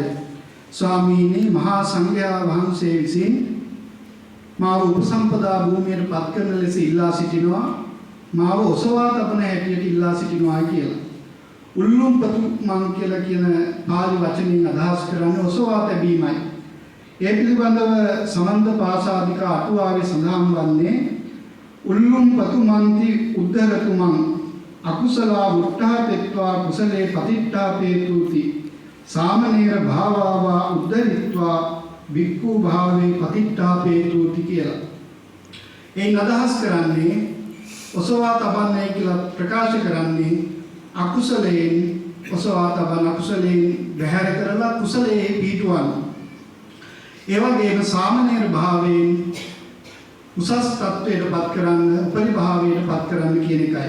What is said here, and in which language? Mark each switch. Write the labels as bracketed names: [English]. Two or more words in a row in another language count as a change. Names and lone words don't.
[Sinhala] ස්වාමීනි මහා සංඝයා වහන්සේ විසින් මාව උපසම්පදා භූමියට පත් කරන ලෙස ඉල්ලා සිටිනවා, මාව ඔසවා තබන හැටියට ඉල්ලා සිටිනවා කියලා. [Pali] උල්ලුම් පතුමං [Sinhala] කියලා කියන පාලි වචنين අදහස් කරන්නේ ඔසවා තැබීමයි. ඒ පිළිබඳව සමන්ත පාසාදික අටුවාවේ සඳහන් වන්නේ [Pali] උල්ලුම් පතුමන්ති උද්ධරතුමන් අකුසලා වුට්ඨාපෙත්වා කුසලේ පතිට්ඨාපේතුති සාමනීර භාවාවා උද්ධරිත්වා වික්ඛු භාවේ පතිට්ඨාපේතුති කියලා. [Sinhala] ඒ අදහස් කරන්නේ ඔසවා තබන්නේ කියලා ප්‍රකාශ කරන්නේ අකුසලයෙන් ඔසවා තබන අකුසලයෙන් බැහැර කරලා කුසලයේ පිහිටුවන. ඒ වගේම සාමනීර භාවයෙන් උසස් තත්වයට පත් කරන්න, උපරිභාවයට පත් කරන්න කියන එකයි.